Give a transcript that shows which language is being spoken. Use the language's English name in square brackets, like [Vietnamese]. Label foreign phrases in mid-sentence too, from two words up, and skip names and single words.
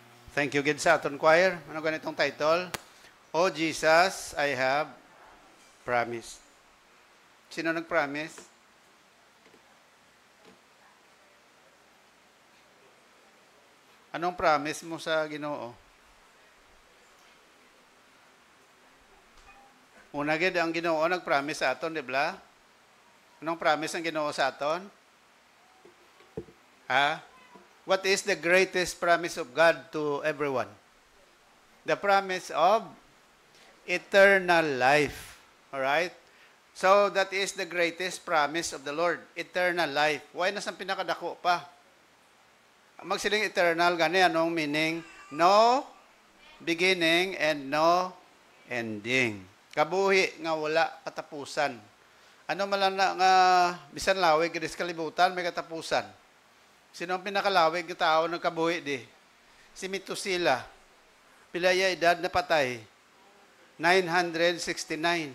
[English] Thank you, [Hiligaynon] Gid, sa aton choir. Ano ganitong title? [English] Oh, Jesus, I have promised. [Hiligaynon] Sino nag-promise? Anong promise mo sa Ginoo? Una gid ang Ginoo nag-promise sa aton, di ba? Anong promise ang Ginoo sa aton? [English] What is the greatest promise of God to everyone? The promise of eternal life. All right? So that is the greatest promise of the Lord, eternal life. [Hiligaynon] Why nasang pinakadako pa? Magsiling eternal, gani anong meaning? [English] No beginning and no ending. [Hiligaynon] Kabuhi nga wala katapusan. Ano man na nga bisan lawig sa kalibutan may katapusan. Sino ang pinakalawig na tao ng kabuhi di? Si Metusela. Pilaya edad na patay? 969.